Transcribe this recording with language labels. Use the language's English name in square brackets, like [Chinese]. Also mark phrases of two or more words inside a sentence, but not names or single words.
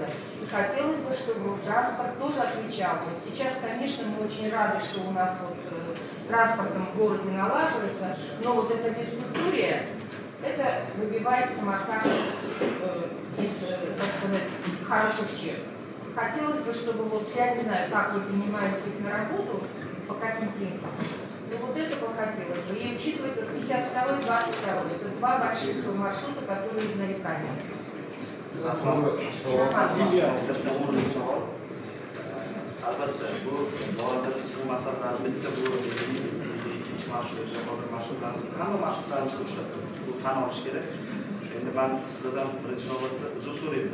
[Russian] И хотелось бы, чтобы транспорт тоже отвечал. Вот сейчас, конечно, мы очень рады, что у нас вот с транспортом в городе налаживается, но вот эта физкультура, это выбивает Самарканд из, так сказать, хороших черт. Хотелось бы, чтобы вот, я не знаю, как вы принимаете их на работу, по каким принципам, но вот это бы хотелось бы. И учитывая 52 и 22, это два больших маршрута, которые нарекания. [Uzbek] Albatta, bu borada biz bu masalalarni bitta bo'lib, ikkinchi marshrut, yuqori marshrutlarni, hamma marshrutlarimizni ushlab bu tan olish kerak. Endi men sizlardan birinchi navbatda uzr so'rayman.